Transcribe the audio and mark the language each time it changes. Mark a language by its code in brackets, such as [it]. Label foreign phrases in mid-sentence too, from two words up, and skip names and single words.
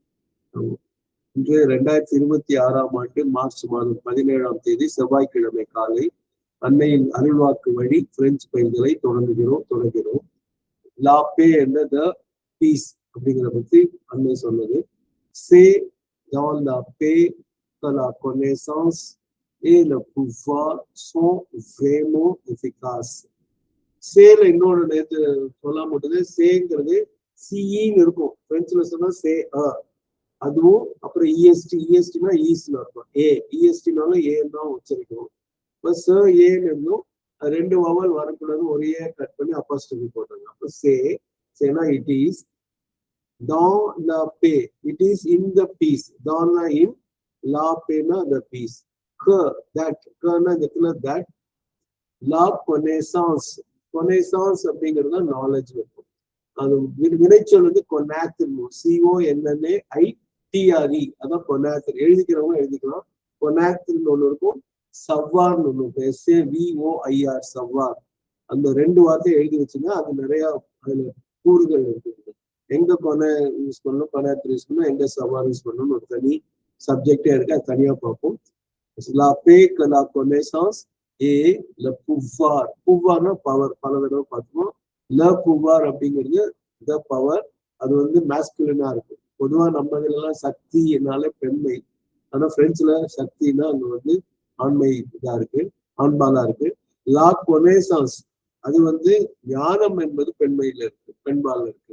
[ta] இன்று 2026ஆம் ஆண்டு மார்ச் மாதம் 17ஆம் தேதி செவ்வாய்க்கிழமை காலை அன்னையின் அருள்வாக்கு வழி பிரெஞ்சு பயிர்களை தொடங்குகிறோம். [fr] la paix [ta] என்ற [en] the peace [ta] அப்படிங்கிறத பத்தி அன்னை சொன்னது. [fr] சே dans la paix que la connaissance et le pouvoir sont vraiment efficaces. [ta] சேல இன்னொன்று நேற்று சொல்ல முடியுது. சேங்கிறது சிஇன்னு இருக்கும், பிரெஞ்சுல சொன்னா சே அதுவும், அப்புறம் இஎஸ்டினா ஈஸ்ட்ல இருக்கும். இஎஸ்டினாலும் ஏன்னு தான் உச்சரிக்கணும். இப்போ ச ஏன்னு இருந்தும் 2 வவல் வரக்கூடாது, ஒரே கட் பண்ணி அப்போஸ்ட்ரோபி போட்டாங்க. அப்போ சேனா [en] it is [fr] dans la paix, [en] it is in the peace. dans na in, [fr] la paix [en] na the peace. que that na the இடத்துல that. [fr] la connaissance [ta] அப்படிங்கிறது தான் நாலேஜ் இருக்கும். அது வினைச்சொல் வந்து கொனாத்தின், CONNAITRE, அதான் கொனாத்தின். எழுதிக்கிறவங்க எழுதிக்கலாம். கொனாத்தின் ஒண்ணு இருக்கும், சவ்வார்னு ஒண்ணு இருக்கும், SAVOIR சவ்வார். அந்த 2 வார்த்தையை எழுதி வச்சுங்க. அது நிறைய அதுல கூறுகள் இருக்குது. எங்க கொனை யூஸ் பண்ணணும், கொனாத்தின் யூஸ் பண்ணணும், எங்க சவ்வார் யூஸ் பண்ணணும்னு ஒரு தனி சப்ஜெக்டே இருக்கு. அது தனியா பார்ப்போம். [fr] la paix que la connaissance et le pouvoir. [ta] pouvoirனா பவர், பல தடவை பார்த்துவோம். [fr] le pouvoir [ta] அப்படிங்கிறது [en] the power. [ta] அது வந்து மேஸ்குலினா இருக்கு. பொதுவா நம்ம இதெல்லாம் சக்தினால பெண்மை, ஆனா பிரெஞ்சுல சக்தினா அங்க வந்து ஆண்மை இதா இருக்கு, ஆண்பாலா இருக்கு. [fr] la connaissance [ta] அது வந்து ஞானம் என்பது பெண்மையில இருக்கு, பெண்பால இருக்கு.